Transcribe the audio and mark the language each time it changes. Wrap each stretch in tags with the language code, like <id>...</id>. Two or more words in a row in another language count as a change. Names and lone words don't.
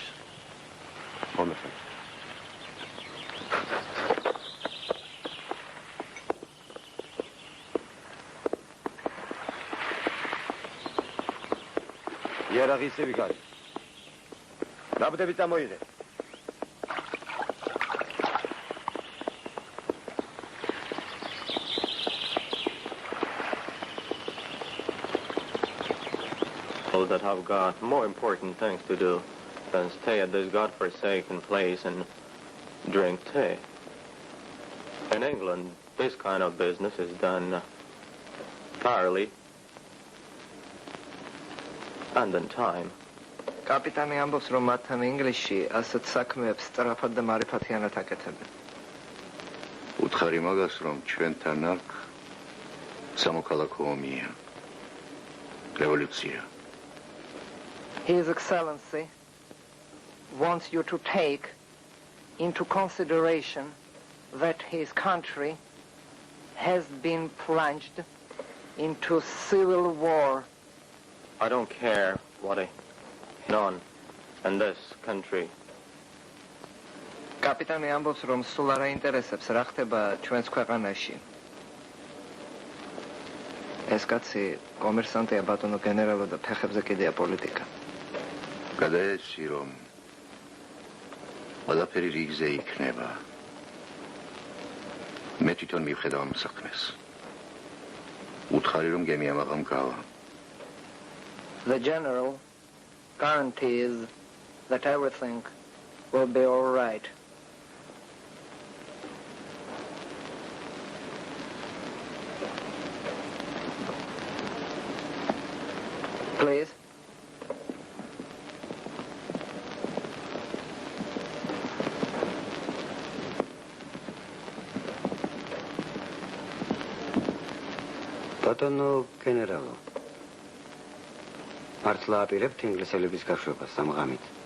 <ka>მომეხე. იარაღისები გარი. ნაბდები წამოიღე.</ka> <en>That have got more important things to do than stay at this godforsaken place and drink tea. In England, this kind of business is done fairly and in time.</en> <ka>კაპიტანი ამბობს, რომ მათთან ინგლისში ასეთ საქმეებს სწრაფად და მარიფათიანად აკეთებენ. უთხარი მაგას, რომ ჩვენთან აქ სამოქალაქო ომია. რევოლუცია.</ka> <en>His Excellency wants you to take into consideration that his country has been plunged into civil war. I don't care what a none in this country.</en> <ka>კაპიტანი ამბობს, რომ სულ არ აინტერესებს რა ხდება ჩვენს ქვეყანაში. ეს კაცი კომერსანტია, ბატონო გენერალო და ფეხებზე კიდეა პოლიტიკა. გადაეცი, რომ ყველაფერი რიგზე იქნება. მე თვითონ მივხედავ ამ საქმეს. უთხარი, რომ გემი ამაღამ გავა.</ka> <en>The general guarantees that everything will be all right. Please.</en> <ka>ბატონო გენერალო, მართლა აპირებთ ინგლისელების გაშვებას ამ ღამით?</ka>